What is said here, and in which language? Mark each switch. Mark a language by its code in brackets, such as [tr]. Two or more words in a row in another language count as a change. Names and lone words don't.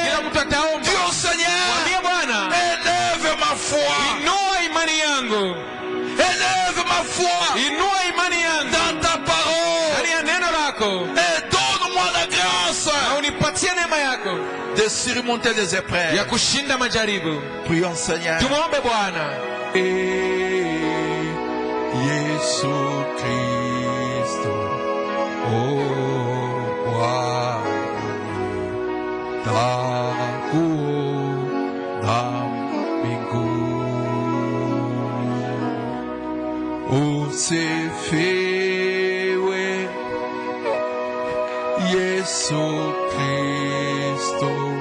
[sw] Kila mtu ataomba. [fr] Dis au Seigneur, [sw] Mwambie Bwana, [fr] élève ma foi. [sw] inua imani yangu. [fr] Élève ma foi [sw] Inua imani yangu [fr] dans ta parole. [sw] ndani ya neno lako. [fr] Et donne-moi la grâce [sw] Na unipatie neema yako [fr] de surmonter les [sw] ya [fr] épreuves. [sw] kushinda majaribu. [fr] Prions Seigneur. [sw] Tumwombe Bwana. [fr] Et Jésus Christ, oh roi, [sw] takuna mbingu usifiwe Yesu Kristo